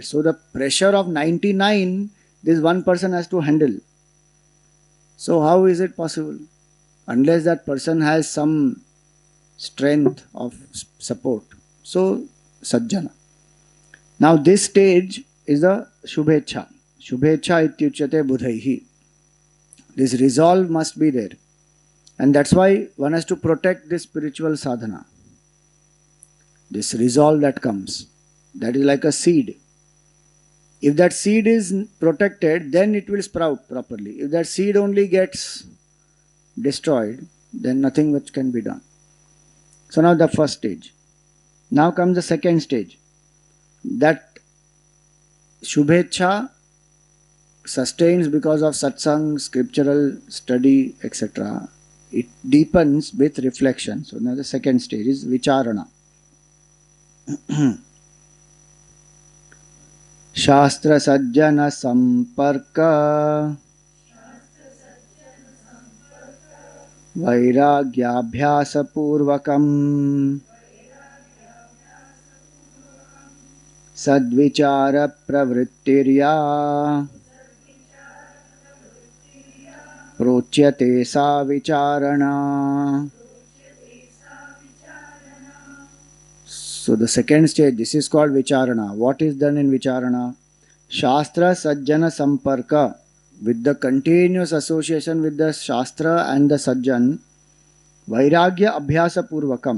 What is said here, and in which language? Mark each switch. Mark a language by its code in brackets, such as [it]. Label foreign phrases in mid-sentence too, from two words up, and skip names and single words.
[en] So the pressure of 99, this one person has to handle. So how is it possible? Unless that person has some strength of support. So Sajjana. Now this stage is the Shubhecha. [sa] शुभेच्छा इत्युच्यते बुधैः. [en] This resolve must be there. And that's why one has to protect this spiritual sadhana. This resolve that comes. That is like a seed. If that seed is protected, then it will sprout properly. If that seed only gets destroyed, then nothing much can be done. So now the first stage. Now comes the second stage. That Shubhecha sustains because of satsang, scriptural study, etc. It deepens with reflection. So now the second stage is Vicharana. [sa] शास्त्र सज्जन सम्पर्क वैराग्याभ्यास पूर्वकम् सद्विचार प्रवृत्तिर्या प्रोच्यते सा विचारणा. [en] So the second stage, this is called Vicharana. What is done in Vicharana? [sa] शास्त्र सज्जन सम्पर्क. [en] With the continuous association with the Shastra and the Sajjan, [sa] वैराग्य अभ्यास पूर्वकम्.